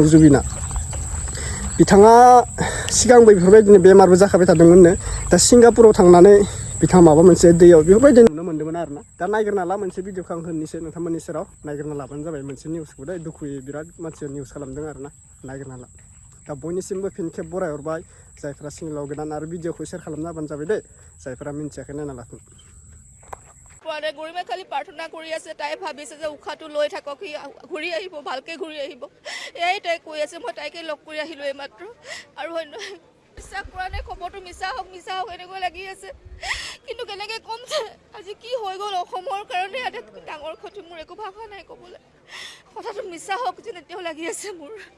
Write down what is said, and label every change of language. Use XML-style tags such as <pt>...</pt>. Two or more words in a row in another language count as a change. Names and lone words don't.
<brx>जुबिना बिथाङा सिगांबो बेफोरबायदिनो बेमारबो जाखाबाय थादोंमोननो दा सिंगापुराव थांनानै बिथाङा माबा मोनसे दैयाव बेफोरबायदि नुनो मोन्दोंमोन आरोना दा नायग्रोना ला मोनसे भिडिअखौ आं होनोसै नोंथांमोननि सेराव नायग्रोना लाबानो जाबाय मोनसे निउसखौ दै दुखुयै बिराद मानसिया निउस खालामदों आरोना नायग्रोना ला दा बयनिसिमबो फिन खेब बरायहरबाय जायफ्रा सिंगलाव गोदान आरो भिडिअखौ शेयार खालामना होबानो जाबाय दे जायफ्रा मिन्थियाखै नायना लाथों</brx> <as>পোৱাৰে গৰিমে খালি প্ৰাৰ্থনা কৰি আছে তাই ভাবিছে যে উখাটো লৈ থাকক সি ঘূৰি আহিব ভালকে ঘূৰি আহিব এই তাই কৈ আছে মই তাইকে লগ কৰি আহিলো এইমাত্ৰ আৰু বিশ্বাস কৰা নাই খবৰটো মিছা হওক এনেকৈ লাগি আছে কিন্তু কেনেকৈ ক'ম যে আজি কি হৈ গ'ল অসমৰ কাৰণে আটাইতকৈ ডাঙৰ ক্ষতি মোৰ একো ভাষা নাই ক'বলৈ কথাটো মিছা হওক যেন এতিয়াও লাগি আছে মোৰ</as>